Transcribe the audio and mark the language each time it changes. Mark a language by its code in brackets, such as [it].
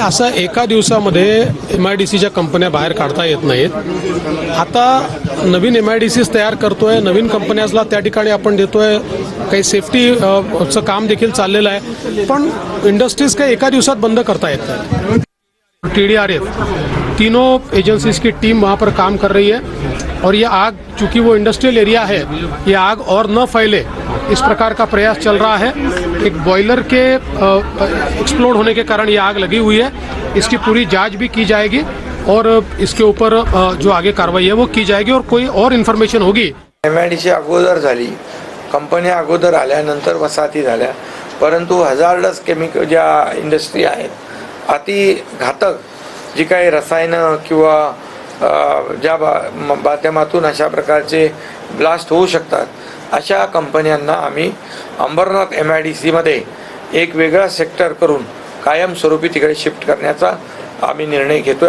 [mr] असं एका दिवसामध्ये MIDCच्या कंपन्या बाहेर काढता येत नाहीत। आता नवीन MIDCs तयार करतोय, नवीन कंपन्याजला त्या ठिकाणी आपण देतोय, काही सेफ्टीचं काम देखील चाललेलं आहे, पण इंडस्ट्रीज काही एका दिवसात बंद करता येत नाही। [hi] TDRF तीनों एजेंसीज की टीम वहाँ पर काम कर रही है और ये आग, चूँकि वो इंडस्ट्रियल एरिया है, ये आग और न फैले इस प्रकार का प्रयास चल रहा है। एक बॉयलर के एक्सप्लोड होने के कारण ये आग लगी हुई है। इसकी पूरी जांच भी की जाएगी और इसके ऊपर जो आगे कार्रवाई है वो की जाएगी और कोई और इन्फॉर्मेशन होगी। [mr] MIDC अगोदर झाली, कंपन्या अगोदर आल्यानंतर वसाहती झाल्या, परंतु हजार्डस केमिकल ज्या इंडस्ट्री आहेत, अति घातक जी काही रसायनं किंवा ज्या माध्यमातून अशा प्रकारचे ब्लास्ट होऊ शकतात, अशा कंपन्यांना आम्ही अंबरनाथ MIDCमध्ये एक वेगळा सेक्टर करून कायमस्वरूपी तिकडे शिफ्ट करण्याचा आम्ही निर्णय घेतोय।